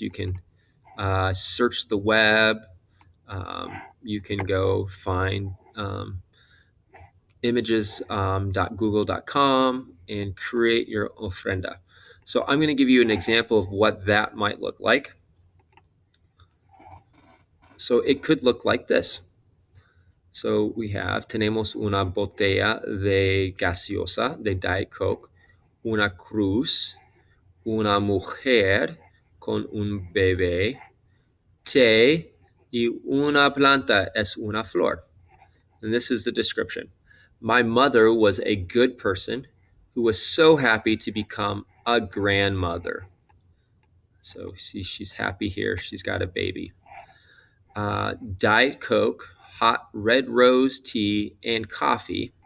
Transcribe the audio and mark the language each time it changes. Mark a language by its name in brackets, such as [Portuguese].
[English] You can search the web. You can go find images.google.com and create your ofrenda. So I'm going to give you an example of what that might look like. So it could look like this. [Spanish] So tenemos una botella de gaseosa, de Diet Coke, una cruz, una mujer con un bebé, té, y una planta es una flor. [English] And this is the description. My mother was a good person who was so happy to become a grandmother. So see, she's happy here. She's got a baby. Diet Coke, hot red rose tea, and coffee.